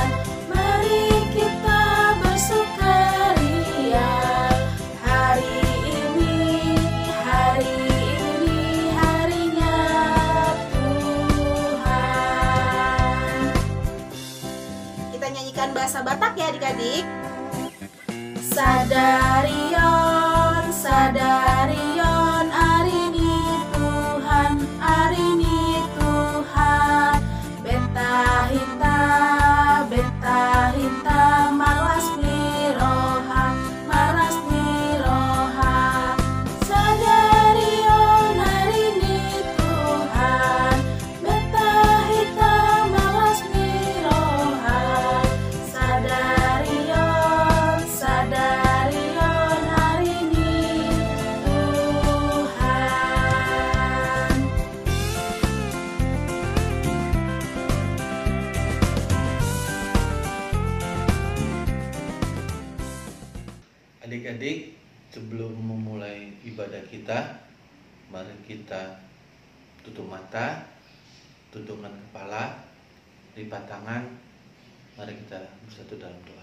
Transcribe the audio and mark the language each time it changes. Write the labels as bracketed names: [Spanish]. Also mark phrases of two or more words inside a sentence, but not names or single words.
[Indonesian] Mari kita bersukaria. Hari ini harinya Tuhan. Kita nyanyikan bahasa Batak ya adik-adik. [Batak Simalungun] Sadarion, sadarion, arini Tuhan, arini Tuhan. Beta hinta, malas miroha, malas miroha. Sadarion, arini Tuhan, beta hinta, malas miroha. Sadarion, arini Tuhan. [Indonesian] Adik-adik, sebelum memulai ibadah kita, mari kita tutup mata, tundukkan kepala, lipat tangan, mari kita bersatu dalam doa.